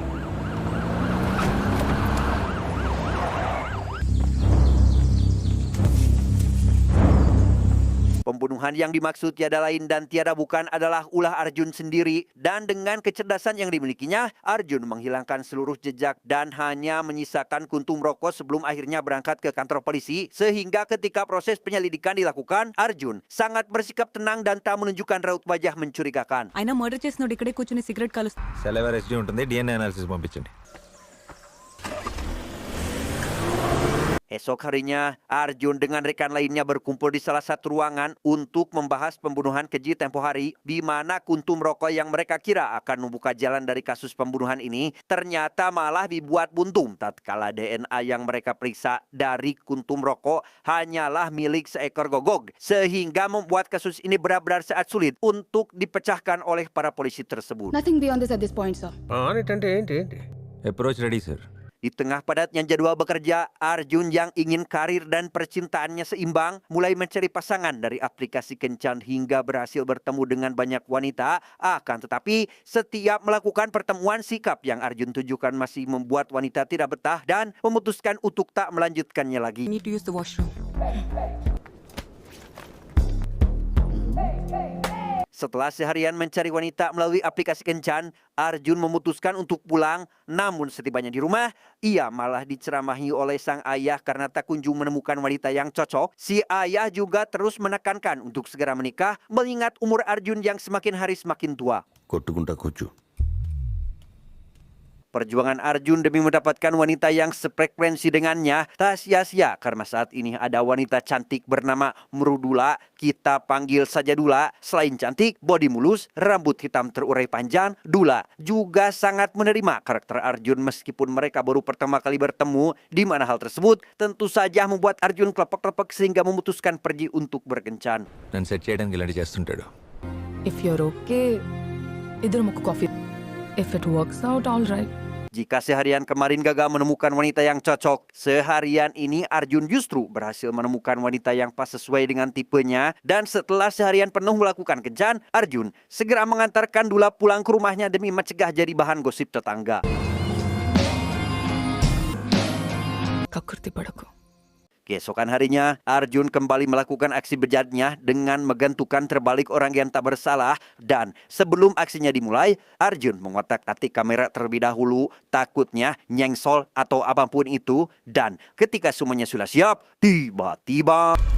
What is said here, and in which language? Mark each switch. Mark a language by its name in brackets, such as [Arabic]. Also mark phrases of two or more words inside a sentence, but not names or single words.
[Indonesian] Pembunuhan yang dimaksud tiada lain dan tiada bukan adalah ulah Arjun sendiri, dan dengan kecerdasan yang dimilikinya, Arjun menghilangkan seluruh jejak dan hanya menyisakan kuntum rokok sebelum akhirnya berangkat ke kantor polisi, sehingga ketika proses penyelidikan dilakukan, Arjun sangat bersikap tenang dan tak menunjukkan raut wajah mencurigakan. [Telugu] అయినా మర్డర్ చేసినోడు ఇక్కడే కూర్చుని సిగరెట్ కాలుస్తా. సెలవర్ ఎస్డీ ఉంటుంది, [English] DNA analysis [Telugu] పంపించండి. [Indonesian] Esok harinya, Arjun dengan rekan lainnya berkumpul di salah satu ruangan untuk membahas pembunuhan keji tempo hari, di mana kuntum rokok yang mereka kira akan membuka jalan dari kasus pembunuhan ini ternyata malah dibuat buntung tatkala DNA yang mereka periksa dari kuntum rokok hanyalah milik seekor gogog, sehingga membuat kasus ini benar-benar sangat sulit untuk dipecahkan oleh para polisi tersebut. [English] Nothing beyond this at this point, sir. [Telugu] అంటే ఏంటి ఏంటి [English] approach ready sir. [Indonesian] Di tengah padatnya jadwal bekerja, Arjun yang ingin karir dan percintaannya seimbang mulai mencari pasangan dari aplikasi kencan hingga berhasil bertemu dengan banyak wanita. Akan tetapi setiap melakukan pertemuan, sikap yang Arjun tunjukkan masih membuat wanita tidak betah dan memutuskan untuk tak melanjutkannya lagi. [English] need to use the washroom. [Indonesian] Setelah seharian mencari wanita melalui aplikasi kencan, Arjun memutuskan untuk pulang. Namun setibanya di rumah, ia malah diceramahi oleh sang ayah karena tak kunjung menemukan wanita yang cocok. Si ayah juga terus menekankan untuk segera menikah, mengingat umur Arjun yang semakin hari semakin tua. [Telugu] కొట్టుకుంటా కూర్చు. [Indonesian] Perjuangan Arjun demi mendapatkan wanita yang sefrekuensi dengannya tak sia-sia karena saat ini ada wanita cantik bernama Mrudula, kita panggil saja Dula. Selain cantik, bodi mulus, rambut hitam terurai panjang, Dula juga sangat menerima karakter Arjun meskipun mereka baru pertama kali bertemu, di mana hal tersebut tentu saja membuat Arjun kelepek-kelepek sehingga memutuskan pergi untuk berkencan. [Telugu] నన్ను సెట్ చేయడానికి ఇలాంటి చేస్తుంటాడు. [English] If you're okay, [Telugu] ఇద్దరం ఒక కాఫీ. [English] If it works out, all right. [Indonesian] Jika seharian kemarin gagal menemukan wanita yang cocok, seharian ini Arjun justru berhasil menemukan wanita yang pas sesuai dengan tipenya. Dan setelah seharian penuh melakukan kencan, Arjun segera mengantarkan Dula pulang ke rumahnya demi mencegah jadi bahan gosip tetangga. [Telugu] కక్కుర్తి పడకు. [Indonesian] Keesokan harinya, Arjun kembali melakukan aksi bejatnya dengan menggantungkan terbalik orang yang tak bersalah. Dan sebelum aksinya dimulai, Arjun mengotak-atik kamera terlebih dahulu, takutnya nyengsol atau apapun itu. Dan ketika semuanya sudah siap, tiba-tiba...